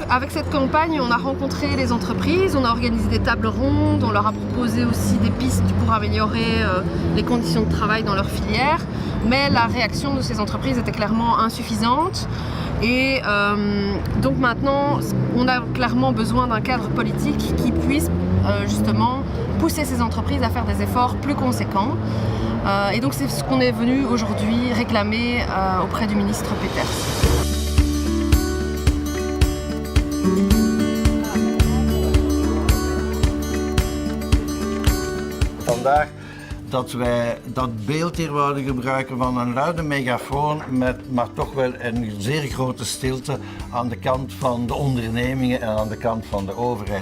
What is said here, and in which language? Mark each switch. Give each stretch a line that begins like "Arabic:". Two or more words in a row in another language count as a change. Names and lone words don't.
French: Avec cette campagne, on a rencontré les entreprises, on a organisé des tables rondes, on leur a proposé aussi des pistes pour améliorer les conditions de travail dans leur filière, mais la réaction de ces entreprises était clairement insuffisante. Et donc maintenant, on a clairement besoin d'un cadre politique qui puisse justement pousser ces entreprises à faire des efforts plus conséquents. Et donc c'est ce qu'on est venu aujourd'hui réclamer auprès du ministre Peters.
Dutch: Vandaag dat wij dat beeld hier wouden gebruiken van een luide megafoon, maar toch wel een zeer grote stilte aan de kant van de ondernemingen en aan de kant van de overheid.